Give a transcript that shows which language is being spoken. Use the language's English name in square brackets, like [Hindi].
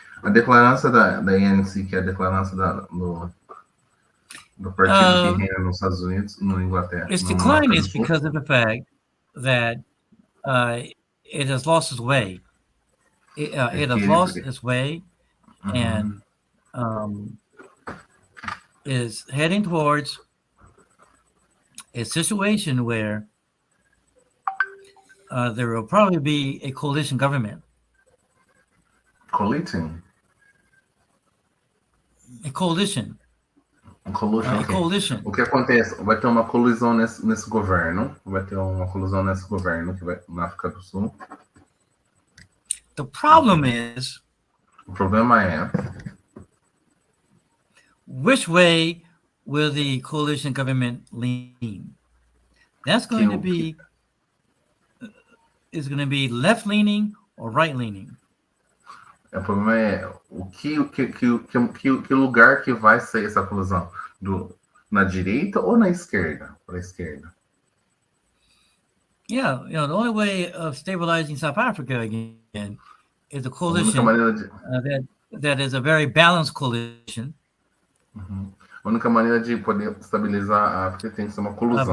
[Portuguese] A declaração da ANC, que é a declaração do partido que reina nos Estados Unidos, na Inglaterra. [English] Its decline is because of the fact that it has lost its way. It has lost its way and is heading towards a situation where there will probably be a coalition government. Coalition? A coalition. A coalition. [Portuguese] O que acontece? Vai ter uma colisão nesse governo. Vai ter uma colisão nesse governo que vai na África do Sul. [English] The problem is. [Portuguese] O problema é. [English] Which way will the coalition government lean? That's going to be. Is going to be left leaning or right leaning. [Portuguese] O problema é que lugar que vai ser essa colisão? Na direita ou na esquerda? Para a esquerda. [English] Yeah, the only way of stabilizing South Africa again is a coalition that is a very balanced coalition. [Portuguese] A única maneira de poder estabilizar a África tem que ser uma colisão.